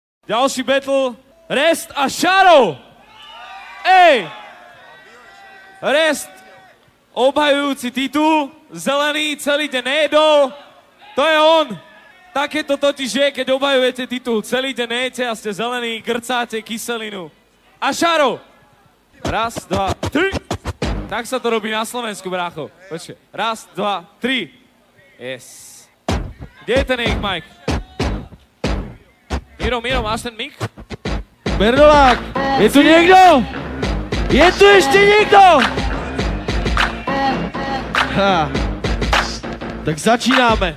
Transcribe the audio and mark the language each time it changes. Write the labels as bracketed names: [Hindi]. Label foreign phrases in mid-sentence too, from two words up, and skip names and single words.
[Slovak] Ďalší battle. Rest a Shadow. Ej! Rest, obhajujúci titul. Zelený celý deň nejedol. To je on. Také to totiž je, keď obhajujete titul. Celý deň nejete a ste zelený, grcáte kyselinu. A Shadow. Raz, dva, tri. Tak sa to robí na Slovensku, brácho. [Czech] Počkej. Raz, dva, tri. Yes. Kde je ten jejich mic? Miro, máš ten mic? Bernolák, je tu někdo? Je tu ještě někdo? Ha. Tak začínáme.